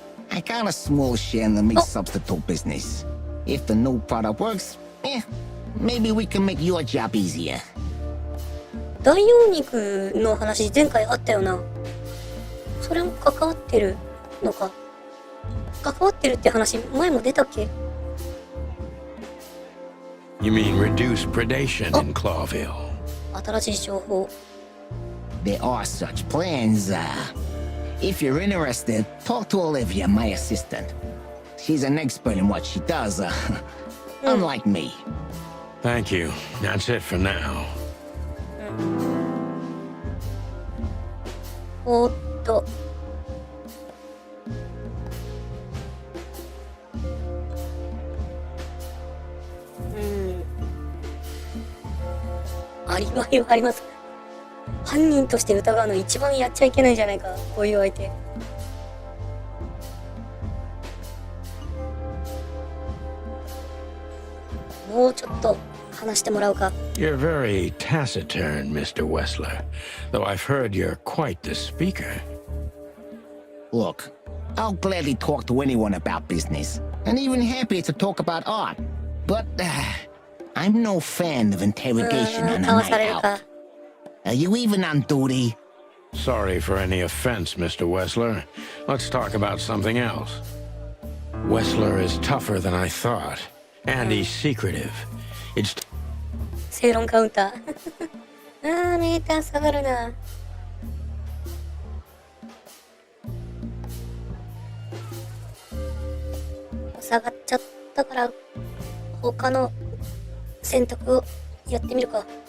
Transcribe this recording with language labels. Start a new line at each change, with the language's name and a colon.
English: I got a small share in the meat substitute business. If the new product works, maybe we can make your job easier.
Japanese: 大羊肉の話前回あったよな。それも関わってるのか。関わってるって話前も出たっけ？
English: You mean reduce predation in Clawville?
Japanese: 新しい情報。
English: There are such plans. If you're interested, talk to Olivia, my assistant. She's an expert in what she does, unlike me. Thank you. That's it for now.
Japanese: おっと。アリバイはあります。犯人として疑うの一番やっちゃいけないんじゃないか、こういう相手。もうちょっと話してもらうか。
English: You're very taciturn, Mr. Wessler, though I've heard you're quite the speaker. Look, I'll gladly talk to anyone about business, and even happier to talk about art. But I'm no fan of interrogation on a
Japanese: かわさ
English: night
Japanese: れるか。
English: out. Are you even on duty? Sorry for any offense, Mr. Wessler. Let's talk about something else. Wessler is tougher than I thought, and he's secretive. It's
Japanese: 正論カウンター。あー、メーター下がるな。下がっちゃったから、他の選択をやってみるか。